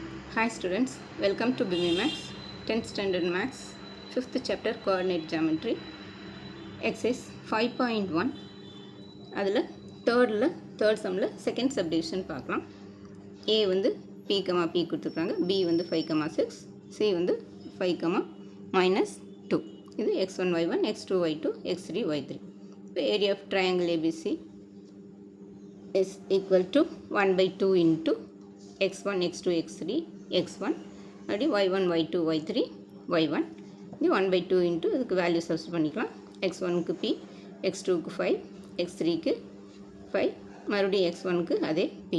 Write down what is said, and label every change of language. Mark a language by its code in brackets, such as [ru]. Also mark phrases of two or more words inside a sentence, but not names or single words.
[en] Hi students, welcome to BIMI Max, 10th Standard Max, 5th Chapter Coordinate Geometry, Exercise 5.1. [ta] அதில் [en] third sum [ta] ல [en] second subdivision [ta] பார்க்கலாம். A வந்து P, P கொடுத்துருக்காங்க, B வந்து 5, 6, C வந்து 5, -2. இது x1, y1, x2, y2, x3, y3. இப்போ [en] area of triangle ABC is equal to 1/2 into x1, x2, x3, x1 [ta] அப்படி y1, y2, y3, y1 இது 1/2 into இதுக்கு [en] value substitute [ta] பண்ணிக்கலாம். x1க்கு p, x2க்கு 5, x3க்கு 5, மறுபடியும் x1க்கு அதே p.